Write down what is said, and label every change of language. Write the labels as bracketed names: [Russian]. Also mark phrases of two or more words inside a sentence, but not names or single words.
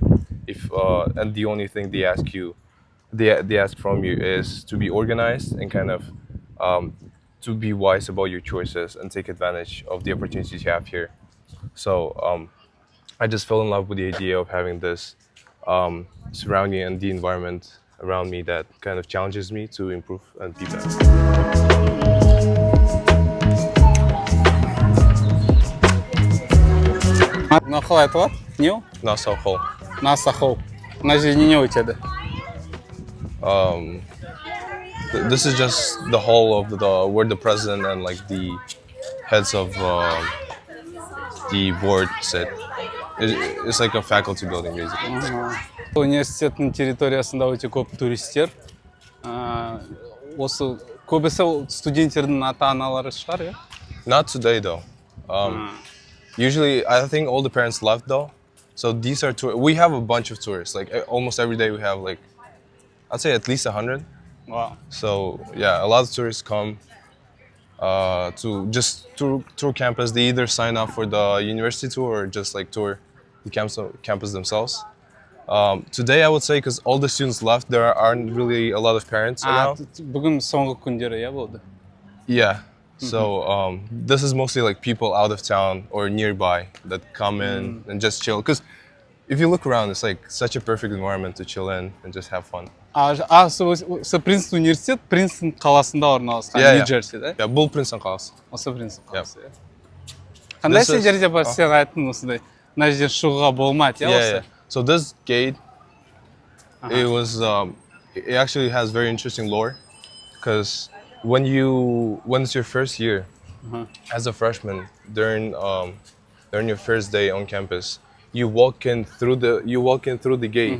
[English] And the only thing they ask from you is to be organized and kind of to be wise about your choices and take advantage of the opportunities you have here. So I just fell in love with the idea of having this surrounding and the environment around me that kind of challenges me to improve and be better. [Kazakh] Мына қалай айтылады? Не ол? NASA Hall. NASA Hall. Мына жерде не өтеді? [English] This is just the hall of where the president and like the heads of the board sit. It's like a faculty building basically. [Kazakh] Университеттің территориясында өте көп туристер. Осы көбісі студенттердің ата-аналары шығар, иә? [English] Not today though. Usually I think all the parents left though. So these are we have a bunch of tourists. Like almost every day we have like I'd say at least 100. Wow. So yeah, a lot of tourists come to just tour campus. They either sign up for the university tour or just like tour the campus themselves. Today I would say because all the students left, there aren't really a lot of parents around. [Kazakh] Бүгін соңғы күндері, иә болды? [English] Yeah. So this is mostly like people out of town or nearby that come in and just chill. Because if you look around, it's like such a perfect environment to chill in and just have fun. [Kazakh] Осы Принстон университет Принстон қаласында орналасқан, Нью-Джерси, да? Бұл Принстон қаласы. Осы Принстон қаласы, иә. Қандай жерде бар, сен айттың осындай, мына жерден шығуға болмайды, иә осы? [English] So this gate, it actually has very interesting lore, because when it's your first year as a freshman, during your first day on campus, you walk in through the gate.